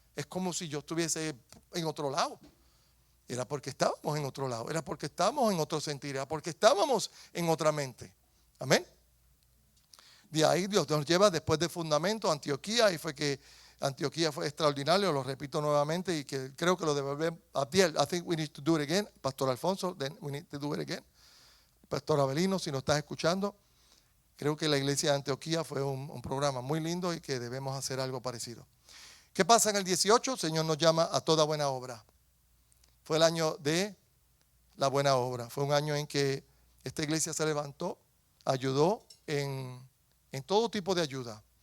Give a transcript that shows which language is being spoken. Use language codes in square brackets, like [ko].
[es] Es como si yo estuviese en otro lado. Era porque estábamos en otro lado, era porque estábamos en otro sentir, era porque estábamos en otra mente. Amén. De ahí Dios nos lleva después de fundamento a Antioquía, y fue que Antioquía fue extraordinario, lo repito nuevamente, y que creo que lo devolvemos a Piel. [en] I think we need to do it again. Pastor Alfonso, then we need to do it again. [es] Pastor Abelino, si nos estás escuchando, creo que la iglesia de Antioquía fue un programa muy lindo y que debemos hacer algo parecido. ¿Qué pasa en el 18? El Señor nos llama a toda buena obra. Fue el año de la buena obra. Fue un año en que esta iglesia se levantó, ayudó en todo tipo de ayuda.